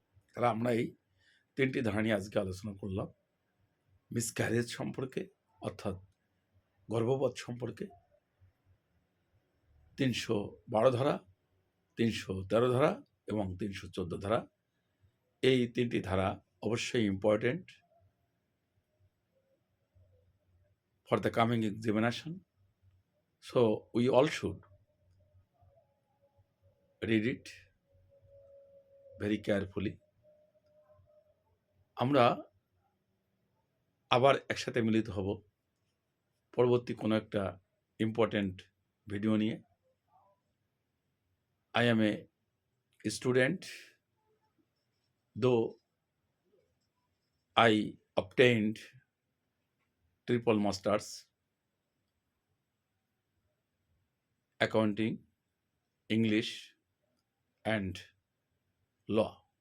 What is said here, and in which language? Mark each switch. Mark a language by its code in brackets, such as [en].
[bn] তাহলে আমরা এই 3টি ধারা নিয়ে আজকে আলোচনা করলাম। মিসক্যারেজ সম্পর্কে অর্থাৎ গর্ভপাত সম্পর্কে 312 ধারা, 313 ধারা এবং 314 ধারা। এই 3টি ধারা অবশ্যই important [en] for the coming examination, so we all should read it very carefully. [bn] আমরা আবার একসাথে মিলিত হব পরবর্তী কোনো একটা ইম্পর্টেন্ট ভিডিও নিয়ে। [en] I am a student, though I obtained triple masters, accounting, English and law.